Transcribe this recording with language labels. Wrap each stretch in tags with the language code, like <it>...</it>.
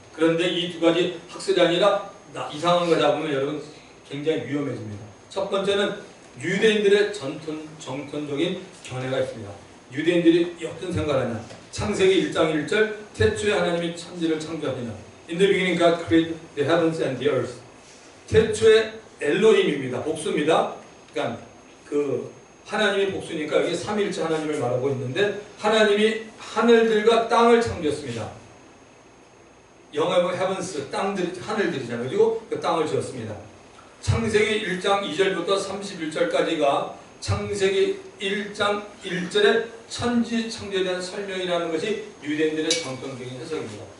<ko>그런데 이 두 가지 학설이 아니라 이상한 거 잡으면 여러분 굉장히 위험해집니다. 첫 번째는 유대인들의 정통적인 견해가 있습니다. 유대인들이 어떤 생각을 하냐. 창세기 1장 1절 태초에 하나님이 천지를 창조하시냐.</ko> <en>In the beginning God created the heavens and the earth.</en> <ko>태초에 엘로힘입니다. 복수입니다. 그러니까 그 하나님이 복수니까 여기 삼위일체 하나님을 말하고 있는데, 하나님이 하늘들과 땅을 창조했습니다. 영어에 보면 heavens, 땅들이, 하늘들이잖아요. 그리고 그 땅을 지었습니다. 창세기 1장 2절부터 31절까지가 창세기 1장 1절에 천지 창조에 대한 설명이라는 것이 유대인들의 정통적인 해석입니다.</ko>